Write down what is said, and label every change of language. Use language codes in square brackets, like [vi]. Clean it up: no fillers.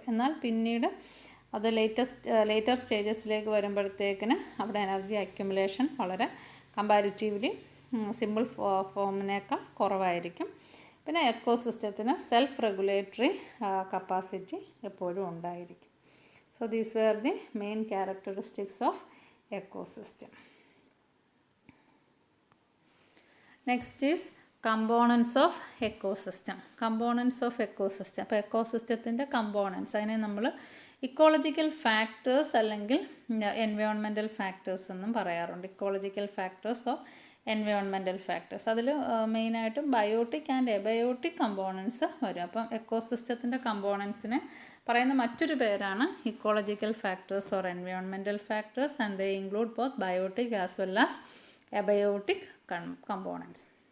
[ml] എന്നാൽ പിന്നീട് അത് ലേറ്റർ സ്റ്റേജസിലേക്ക് വരുമ്പോഴത്തേക്കിന് അവിടെ എനർജി അക്യുമുലേഷൻ വളരെ കമ്പാരിറ്റീവ്ലി സിമ്പിൾ ഫോമിനേക്കാൾ കുറവായിരിക്കും. പിന്നെ എക്കോസിസ്റ്റത്തിന് സെൽഫ് റെഗുലേറ്ററി കപ്പാസിറ്റി എപ്പോഴും ഉണ്ടായിരിക്കും. [en] So these were the main characteristics of ecosystem. Next is components of ecosystem. Components of ecosystem. [ml] അപ്പോൾ എക്കോസിസ്റ്റത്തിൻ്റെ കമ്പോണൻസ്, അതിനെ നമ്മൾ ഇക്കോളജിക്കൽ ഫാക്ടേഴ്സ് അല്ലെങ്കിൽ എൻവയോൺമെൻറ്റൽ ഫാക്ടേഴ്സ് എന്നും പറയാറുണ്ട്. Ecological factors of environmental factors. അതിൽ മെയിനായിട്ടും ബയോട്ടിക് ആൻഡ് എബയോട്ടിക് കമ്പോണൻസ് വരും. അപ്പം എക്കോസിസ്റ്റത്തിൻ്റെ കമ്പോണൻസിനെ പറയുന്ന മറ്റൊരു പേരാണ് [en] Ecological factors or environmental factors, and they include both biotic as well as abiotic components.